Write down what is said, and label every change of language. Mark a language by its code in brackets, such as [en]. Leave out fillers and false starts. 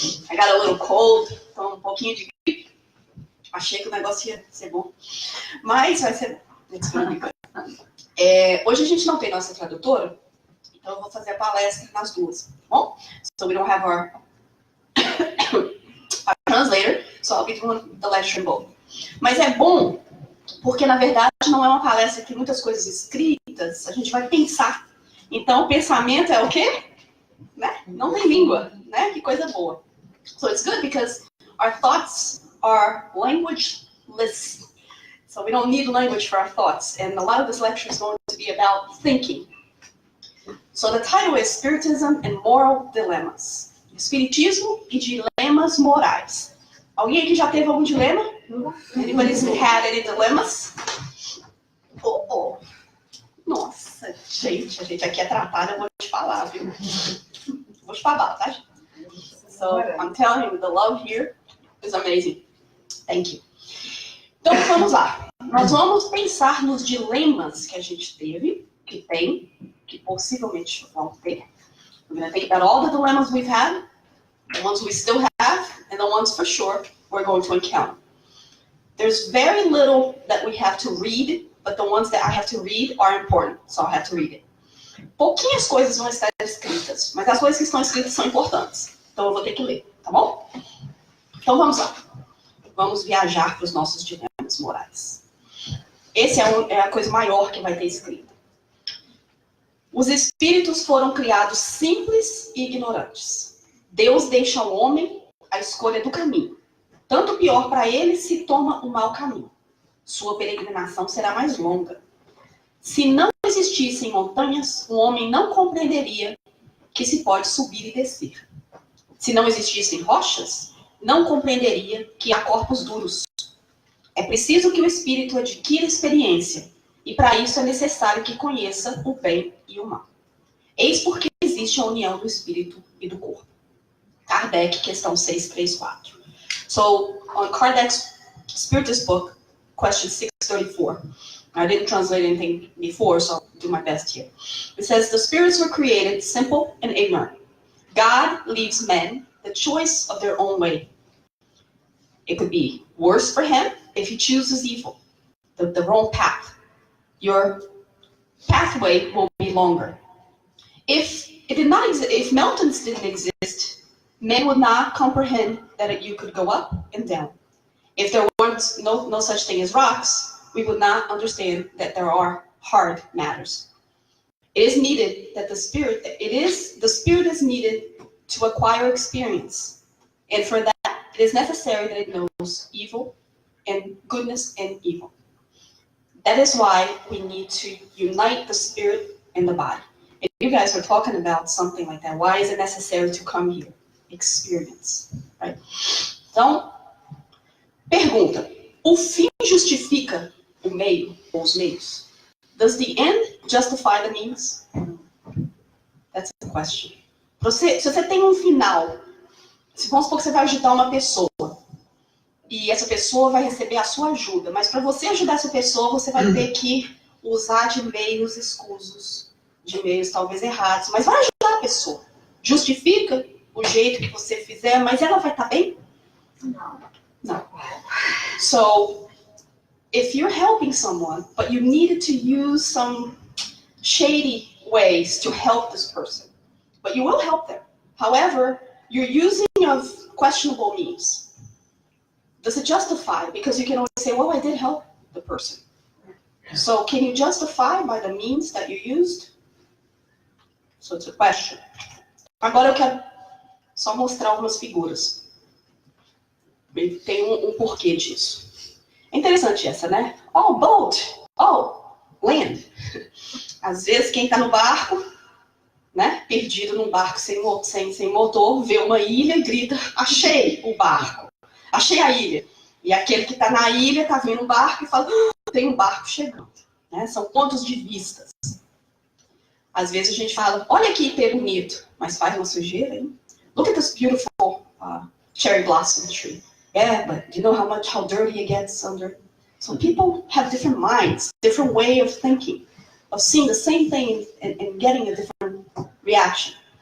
[en] I got a little cold, [pt] então um pouquinho de gripe. Achei que o negócio ia ser bom, mas vai ser bom. Hoje a gente não tem nossa tradutora, então eu vou fazer a palestra nas duas, tá bom? [en] So we don't have our translator, so I'll be doing the lecture in both. [pt] Mas é bom, porque na verdade não é uma palestra que tem muitas coisas escritas, a gente vai pensar. Então o pensamento é o quê? Né? Não tem língua, né? Que coisa boa. [en] So it's good because our thoughts are languageless. So we don't need language for our thoughts. And a lot of this lecture is going to be about thinking. So the title is Spiritism and Moral Dilemmas. [pt] Espiritismo e dilemas morais. Alguém aqui já teve algum dilema? [en] Anybody's had any dilemmas? Oh. [pt] Nossa, gente, a gente aqui é tratada, eu vou te falar, viu? Vou te falar, tá? [en] So, I'm telling you, the love here is amazing. Thank you. [pt] Então, vamos lá. Nós vamos pensar nos dilemas que a gente teve, que tem, que possivelmente vão ter. [en] We're going to think about all the dilemmas we've had, the ones we still have, and the ones for sure we're going to encounter. There's very little that we have to read, but the ones that I have to read are important, so I'll have to read it. [pt] Pouquinhas coisas vão estar escritas, mas as coisas que estão escritas são importantes. Então eu vou ter que ler, tá bom? Então vamos lá. Vamos viajar para os nossos dilemas morais. Esse é a coisa maior que vai ter escrita. Os espíritos foram criados simples e ignorantes. Deus deixa ao homem a escolha do caminho. Tanto pior para ele se toma o mau caminho. Sua peregrinação será mais longa. Se não existissem montanhas, o homem não compreenderia que se pode subir e descer. Se não existissem rochas, não compreenderia que há corpos duros. É preciso que o espírito adquira experiência, e para isso é necessário que conheça o bem e o mal. Eis porque existe a união do espírito e do corpo. Kardec, questão 634. [en] So, on Kardec's Spiritist book, question 634. I didn't translate anything before, so I'll do my best here. It says, the spirits were created simple and ignorant. God leaves men the choice of their own way. It could be worse for him if he chooses evil, the wrong path. Your pathway will be longer. If mountains didn't exist, men would not comprehend that you could go up and down. If there weren't no such thing as rocks, we would not understand that there are hard matters. It is needed that the spirit is needed to acquire experience. And for that, it is necessary that it knows evil and goodness and evil. That is why we need to unite the spirit and the body. And you guys were talking about something like that. Why is it necessary to come here? Experience, right? [pt] Então, pergunta: o fim justifica o meio ou os meios? [en] Does the end justify the means? That's the question. [pt] Se você tem um final, vamos supor que você vai ajudar uma pessoa, e essa pessoa vai receber a sua ajuda, mas para você ajudar essa pessoa, você vai ter que usar de meios escusos, de meios talvez errados, mas vai ajudar a pessoa. Justifica o jeito que você fizer, mas ela vai estar bem? Não. [en] So, if you're helping someone, but you needed to use some shady ways to help this person, but you will help them. However, you're using of questionable means. Does it justify? Because you can always say, well, I did help the person. So can you justify by the means that you used? So it's a question. [pt] Agora eu quero só mostrar algumas figuras. Tem um porquê disso. É interessante essa, né? [en] Oh, boat. Oh, land. [pt] Às vezes quem está no barco, né, perdido num barco sem motor, vê uma ilha e grita, achei o barco. achei a ilha. E aquele que está na ilha está vendo um barco e fala, tem um barco chegando. Né? São pontos de vistas. Às vezes a gente fala, olha aqui que bonito, mas faz uma sujeira, hein? [en] Look at this beautiful cherry blossom tree. Yeah, but you know how dirty it gets under. So people have different minds, different way of thinking, of seeing the same thing and getting a different reaction.